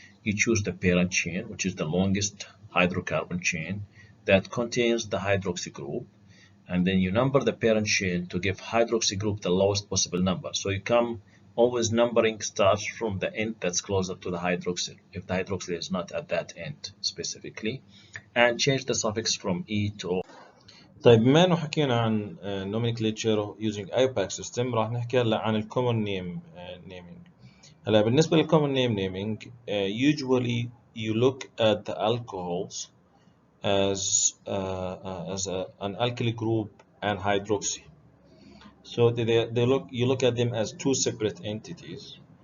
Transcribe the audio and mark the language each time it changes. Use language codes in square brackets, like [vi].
[en] You choose the parent chain, which is the longest hydrocarbon chain that contains the hydroxy group, and then you number the parent chain to give hydroxy group the lowest possible number. So you come always numbering starts from the end that's closer to the hydroxyl, if the hydroxyl is not at that end specifically, and change the suffix from E to O. [ar] طيب بما انه حكينا عن [en] nomenclature using IUPAC system [ar] راح نحكي هلا عن ال [en] common name naming. [ar] هلا بالنسبة لل [en] common name naming usually you look at the alcohols as an alkyl group and hydroxy. So you look at them as two separate entities.